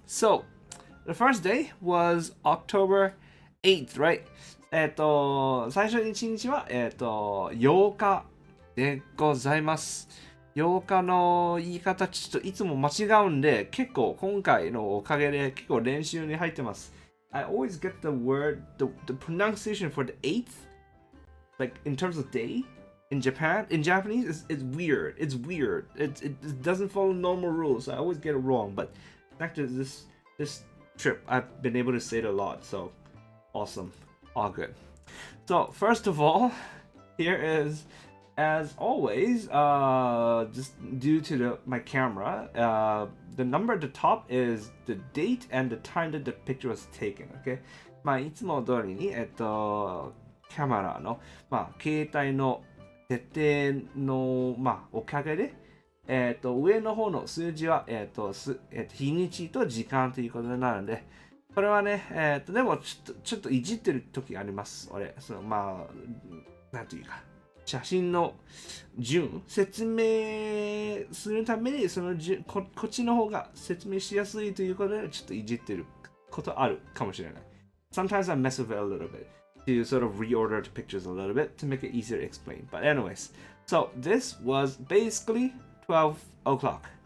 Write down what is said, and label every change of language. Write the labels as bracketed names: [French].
[English] So, the first day was October 8th, right? [Japanese] 最初1日は、8日でございます。 8日の言い方ちょっといつも間違うんで、結構今回のおかげで結構練習に入ってます。 [English] I always get the pronunciation for the 8th, like in terms of day, in Japanese, it's weird. It's weird. It doesn't follow normal rules. So I always get it wrong. But after this trip, I've been able to say it a lot. So awesome. All good. So first of all, here is, as always, just due to my camera, the number at the top is the date and the time that the picture was taken. Okay? [Japanese] まあいつも通りに、カメラの、まあ、携帯の設定の、まあ、おかげで、上の方の数字は、日にちと時間ということになるので、これはね、でもちょっといじってる時があります。俺、まあ、なんていうか。写真の順説明するためにこっちの方が説明しやすいということでちょっといじってることあるかもしれない。 [English] Sometimes I mess with it a little bit to sort of reorder the pictures a little bit to make it easier to explain. But anyways, so this was basically 12 o'clock.